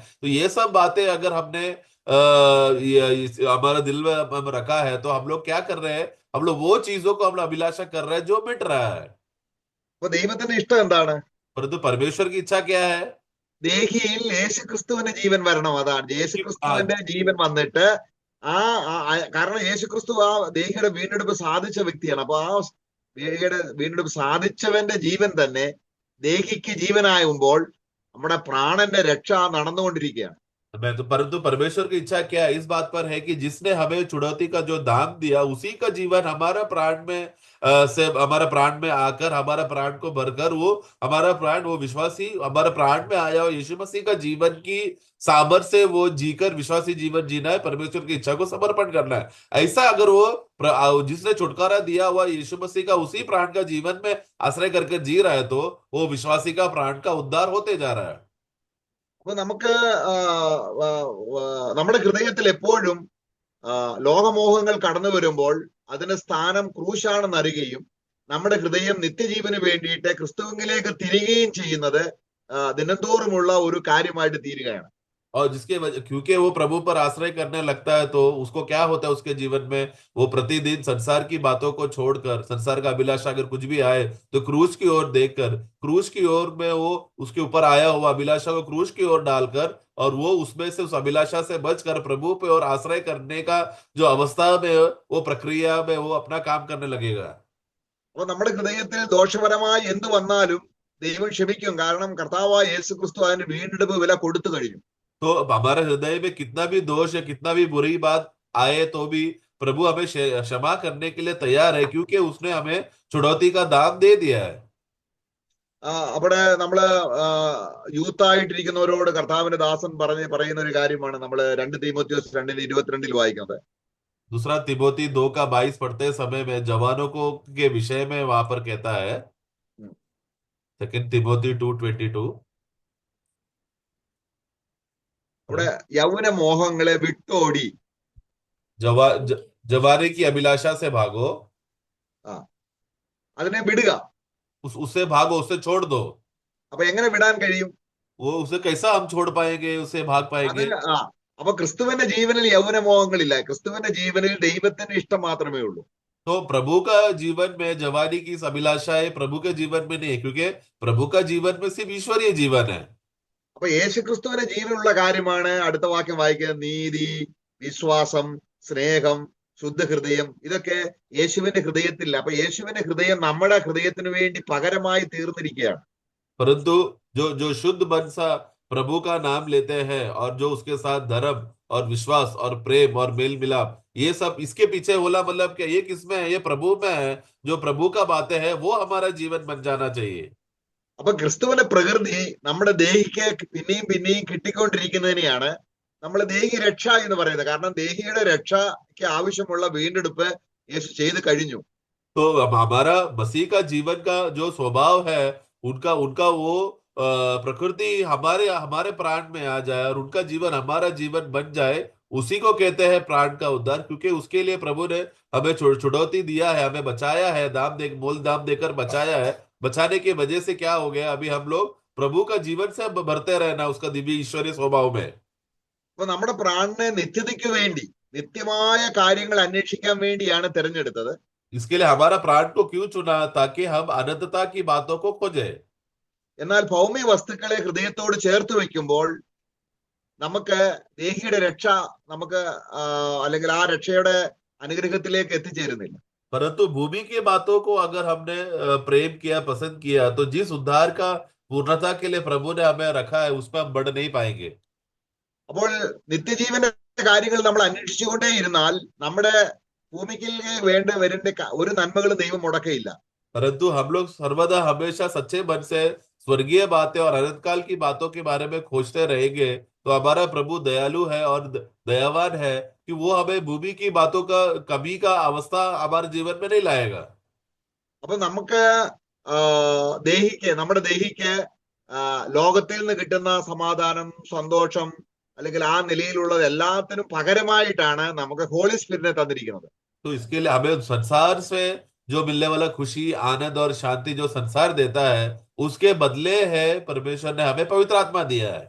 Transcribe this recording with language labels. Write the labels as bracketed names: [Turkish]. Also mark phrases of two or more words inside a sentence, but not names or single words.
[Hindi] तो ये सब बातें अगर हमने हमारे दिल में हम रखा है, तो हम लोग क्या कर रहे हैं, हम लोग वो चीजों को हम लोग अभिलाषा कर रहे हैं जो मिट रहा है। [Malayalam] അപ്പൊ ദൈവത്തിന്റെ ഇഷ്ടം എന്താണ്? [Hindi] परंतु परमेश्वर की इच्छा क्या है? [Malayalam] ദേഹിയിൽ യേശുക്രിസ്തുവിന്റെ ജീവൻ വരണം. അതാണ് യേശുക്രിസ്തുവിന്റെ ജീവൻ വന്നിട്ട് കാരണം യേശുക്രിസ്തു ആ ദേഹിയുടെ വീണ്ടെടുപ്പ് സാധിച്ച വ്യക്തിയാണ്. അപ്പൊ ആ ദേഹിയുടെ വീണ്ടെടുപ്പ് സാധിച്ചവന്റെ ജീവൻ തന്നെ ദേഹിക്ക് ജീവനാകുമ്പോൾ നമ്മുടെ പ്രാണന്റെ രക്ഷ നടന്നുകൊണ്ടിരിക്കുകയാണ്. [Hindi] परंतु परमेश्वर की इच्छा क्या है, इस बात पर है कि जिसने हमें चुनौती का जो दाम दिया, उसी का जीवन हमारा प्राण में से हमारा प्राण में आकर हमारा प्राण को भरकर वो हमारा प्राण, वो विश्वासी हमारा प्राण में आया और यीशु मसीह का जीवन की सामर्थ्य से वो जीकर विश्वासी जीवन जीना है, परमेश्वर की इच्छा को समर्पण करना है। ऐसा अगर वो जिसने छुटकारा दिया हुआ यीशु मसीह का उसी प्राण का जीवन में आश्रय करके जी रहा है, तो वो विश्वासी का प्राण का उद्धार होते जा रहा है। [Malayalam] അപ്പൊ നമുക്ക് നമ്മുടെ ഹൃദയത്തിൽ എപ്പോഴും ലോകമോഹങ്ങൾ കടന്നു വരുമ്പോൾ അതിന്റെ സ്ഥാനം ക്രൂശാണെന്ന് അറിയുകയും നമ്മുടെ ഹൃദയം നിത്യജീവന് വേണ്ടിയിട്ട് ക്രിസ്തുവിലേക്ക് തിരികുകയും ചെയ്യുന്നത് ദിനംതോറുമുള്ള ഒരു കാര്യമായിട്ട് തീരുകയാണ്. [Hindi] और क्योंकि वो प्रभु पर आश्रय करने लगता है, तो उसको क्या होता है उसके जीवन में, वो प्रतिदिन संसार की बातों को छोड़कर, संसार का अभिलाषा अगर कुछ भी आए तो क्रूस की ओर देखकर, क्रूस की ओर में वो उसके ऊपर आया हुआ अभिलाषा को क्रूस की ओर डालकर, और वो उसमें से उस अभिलाषा से बचकर प्रभु पे और आश्रय करने का जो अवस्था में, वो प्रक्रिया में वो अपना काम करने लगेगा। [Malayalam] അപ്പൊ നമ്മുടെ ഹൃദയത്തിൽ ദോഷപരമായി എന്ത് വന്നാലും ദൈവം ക്ഷമിക്കും. കാരണം കർത്താവായ യേശുക്രിസ്തു അതിന് വീണ്ടെടുപ്പ് വില കൊടുത്തു കഴിഞ്ഞു. [Hindi] तो हमारे हृदय में कितना भी दोष है, कितना भी बुरी बात आए, तो भी प्रभु हमें क्षमा करने के लिए तैयार है, क्योंकि उसने हमें छुड़ौती का दाम दे दिया है। [Malayalam] അവിടെ നമ്മള് യൂത്ത് ആയിട്ടിരിക്കുന്നവരോട് കർത്താവിന്റെ ദാസൻ പറയുന്ന ഒരു കാര്യമാണ് നമ്മൾ 2 തീമോഥെയോസ് 2:22 വായിക്കുന്നത്. [Hindi] दूसरा तिमोथी 2:22 पढ़ते समय में जवानों को के विषय में वहां पर कहता है, 2 तिमोथी 2:22, [Malayalam] അവിടെ യൗവന മോഹങ്ങളെ വിട്ടോടി [Hindi] जवानी की अभिलाषा से भागो, [Malayalam] അതിനെ വിടുക. [Hindi] उससे भागो, उससे छोड़ दो। [Malayalam] അപ്പൊ എങ്ങനെ വിടാൻ കഴിയും? [Hindi] वो उसे कैसा हम छोड़ पाएंगे, उससे भाग [Malayalam] അത് [Hindi] पाएंगे? [Malayalam] അപ്പൊ ക്രിസ്തുവിന്റെ ജീവനിൽ യൗവന മോഹങ്ങളില്ല. ക്രിസ്തുവിന്റെ ജീവനിൽ ദൈവത്തിന്റെ ഇഷ്ടം മാത്രമേ ഉള്ളൂ. [Hindi] तो प्रभु का जीवन में जवानी की इस अभिलाषाएं प्रभु के जीवन में नहीं है, क्योंकि प्रभु का जीवन में सिर्फ ईश्वरीय जीवन है। [Malayalam] അപ്പൊ യേശുക്രിസ്തുവിന്റെ ജീവനുള്ള കാര്യമാണ് അടുത്ത വാക്യം വായിക്കുന്നത്. നീതി, വിശ്വാസം, സ്നേഹം, ശുദ്ധഹൃദയം, ഇതൊക്കെ യേശുവിന്റെ ഹൃദയത്തില്ല. അപ്പൊ യേശുവിന്റെ ഹൃദയം നമ്മുടെ ഹൃദയത്തിന് വേണ്ടി പകരമായി തീർന്നിരിക്കുകയാണ്. [Hindi] परंतु जो जो शुद्ध मन सा प्रभु का नाम लेते हैं और जो उसके साथ धर्म और विश्वास और प्रेम और मेल मिलाप, ये सब इसके पीछे होला, मतलब क्या ये किसमें है? ये प्रभु में है। जो प्रभु का बातें है वो हमारा जीवन बन जाना चाहिए। [Malayalam] അപ്പൊ ക്രിസ്തുവിന്റെ പ്രകൃതി നമ്മുടെ ദേഹിക്ക് പിന്നെയും പിന്നെയും കിട്ടിക്കൊണ്ടിരിക്കുന്നതിനെയാണ് നമ്മൾ ദേഹി രക്ഷ എന്ന് പറയുന്നത്. കാരണം ദേഹിയുടെ രക്ഷയ്ക്ക് ആവശ്യമുള്ള വീണ്ടെടുപ്പ് യേശു ചെയ്ത് കഴിഞ്ഞു. [Hindi] तो हमारा मसीह का जीवन का जो स्वभाव है, उनका उनका वो प्रकृति हमारे हमारे प्राण में आ जाए और उनका जीवन हमारा जीवन बन जाए, उसी को कहते हैं प्राण का उद्धार। क्योंकि उसके लिए प्रभु ने हमें छुड़ौती दिया है, हमें बचाया है, मोल दाम देकर बचाया है। बचाने की वजह से क्या हो गया? अभी हम लोग प्रभु का जीवन से भरते रहना उसका दिव्य ईश्वरीय स्वभाव में। [Malayalam] അപ്പൊ നമ്മുടെ പ്രാണനെ നിത്യതയ്ക്ക് വേണ്ടി നിത്യമായ കാര്യങ്ങൾ അന്വേഷിക്കാൻ വേണ്ടിയാണ് തിരഞ്ഞെടുത്തത്. [Hindi] इसके लिए हमारा प्राण को क्यों चुना? ताकि हम अनंतता की बातों को खोजें। [Malayalam] എന്നാൽ ഭൗമിക വസ്തുക്കളെ ഹൃദയത്തോട് ചേർത്ത് വെക്കുമ്പോൾ നമുക്ക് ദേഹിയുടെ രക്ഷ നമുക്ക് അല്ലെങ്കിൽ ആ രക്ഷയുടെ അനുഗ്രഹത്തിലേക്ക് എത്തിച്ചേരുന്നില്ല. [Hindi] परंतु भूमि की बातों को अगर हमने प्रेम किया, पसंद किया, तो जिस उद्धार का पूर्णता के लिए प्रभु ने हमें रखा है उसमें हम बढ़ नहीं पाएंगे। [Malayalam] അപ്പോൾ നിത്യജീവന്റെ കാര്യങ്ങൾ നമ്മൾ അന്വേഷിച്ചുകൊണ്ടേ ഇരുന്നാൽ നമ്മുടെ ഭൂമിക്ക് വേണ്ട വരേണ്ട ഒരു നന്മകളും ദൈവം മുടക്കയില്ല. [Hindi] परंतु हम लोग सर्वदा हमेशा सच्चे मन से स्वर्गीय बातें और अनंत काल की बातों के बारे में खोजते रहेंगे, तो हमारा प्रभु दयालु है और दयावान है कि वो हमें भूमि की बातों का कमी का अवस्था हमारे जीवन में नहीं लाएगा। [Malayalam] അപ്പൊ നമുക്ക് നമ്മുടെ ദേഹിക്ക് ലോകത്തിൽ നിന്ന് കിട്ടുന്ന സമാധാനം, സന്തോഷം അല്ലെങ്കിൽ ആ നിലയിലുള്ളത് എല്ലാത്തിനും പകരമായിട്ടാണ് നമുക്ക് [English] Holy Spirit [Malayalam] തന്നിരിക്കുന്നത്. [Hindi] तो इसके लिए हमें संसार से जो मिलने वाला खुशी, आनंद और शांति जो संसार देता है, उसके बदले है परमेश्वर ने हमें पवित्र आत्मा दिया है।